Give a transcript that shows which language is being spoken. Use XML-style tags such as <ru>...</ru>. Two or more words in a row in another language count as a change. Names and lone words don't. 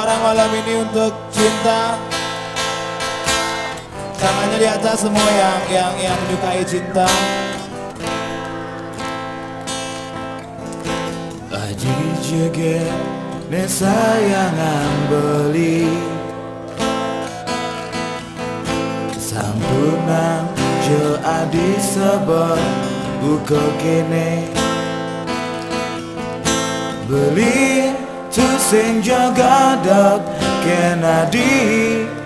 <id>malam ini untuk cinta. Tangannya di atas semua yang menyukai cinta.</id> <ban>Aji jege ne sayangan beli sampunang je adi sebab buka kene beli tu sing jaga dok kenadi</ban>